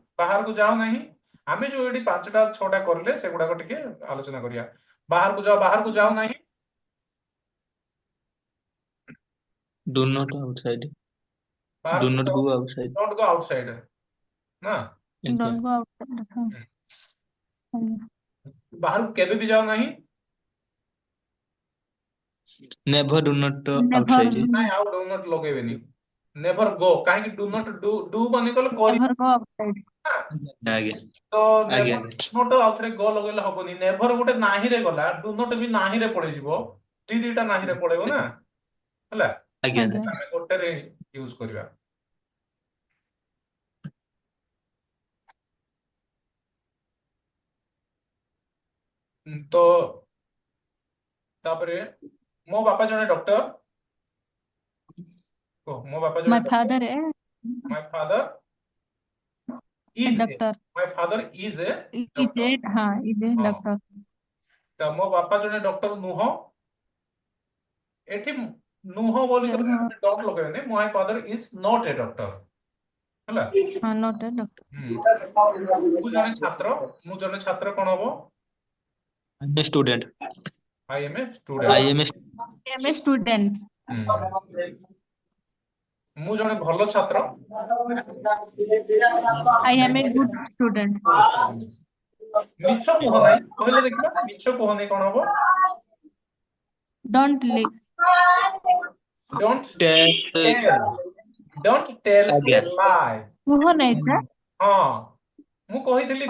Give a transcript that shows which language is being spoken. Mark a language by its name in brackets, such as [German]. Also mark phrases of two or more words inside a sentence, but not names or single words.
[Odia] ବାହାରକୁ ଯାଅ ନାହିଁ। ଆମେ ଯୋଉ ଏଠି 5ଟା 6ଟା କରିଲେ ସେଗୁଡାକ ଟିକେ ଆଲୋଚନା କରିବା। ବାହାରକୁ ଯାଅ, ବାହାରକୁ ଯାଅ ନାହିଁ, [English] do not outside. ଡୋ [Odia] ବାହାରକୁ [English] ନଟ୍ [Odia] ଯାଅ, [English] go outside. don't go outside ନା। [Odia] ଆଜ୍ଞା [English] don't go outside ହଁ ହୁଁ। [Odia] ଆଜ୍ଞା ବାହାରକୁ କେବେ ବି ଯାଅ ନାହିଁ, [English] never do not never ଆଉଟସାଇଡ। [Odia] ନାଇଁ ଆଉ [English] do not [Odia] ଲଗେଇବେନି, [English] never go, [Odia] କାହିଁକି [English] do not do [Odia] ମାନେ କଲେ [English] never go outside [Odia] କରିବା, ଆଜ୍ଞା ତ ଆଜ୍ଞା [English] never not [Odia] ଆଉ ଥରେ ଗ ଲଗେଇଲେ ହବନି, ନେଭର ଗୋଟେ ନାହିଁରେ ଗଲା, [English] do not [Odia] ବି ନାହିଁରେ ପଳେଇଯିବ, ଦିଟା ନାହିଁରେ ପଳେଇବ ନା। ହେଲା, ଆଜ୍ଞା ଆଜ୍ଞା ଆମେ ଗୋଟେରେ ୟୁଜ କରିବା। ତ ତାପରେ ମୋ ବାପା ଜଣେ ଡକ୍ଟର, ମୋ ବାପା ଜଣେ [English] my ଡକ୍ଟର, father my father a is a, doctor my father is a is ଡକ୍ଟର। a ହଁ is a [Odia] ହଁ, [English] doctor [Odia] ତ ମୋ ବାପା ଜଣେ ଡକ୍ଟର ନୁହଁ, ଏଠି ନୁହଁ ବୋଲି କହିଲେ ହଁ ଆମେ ଡଟ ଲଗେଇବେନି, [English] my father is not a doctor. [Odia] ହେଲା, [English] ହଁ not a doctor [Odia] ମୁଁ ଜଣେ ଛାତ୍ର, ମୁଁ ଜଣେ ଛାତ୍ର କଣ ହବ, [English] I am student. I am a student. I am I am a student [Odia] ମୁଁ ଜଣେ ଭଲ ଛାତ୍ର, [English] I am a good student [Odia] ମିଛ କୁହ ନାହିଁ, କହିଲେ ଦେଖିବା, ମିଛ କୁହ ନାହିଁ କଣ ହବ, [English] don't li ଡୋଣ୍ଟ ଷ୍ଟୁଡେଣ୍ଟ। tell, don't tell [Odia] ଆଜ୍ଞା [English] a lie. [Odia] କୁହ ନାହିଁ ସାର୍ ହଁ, ମୁଁ କହିଥିଲି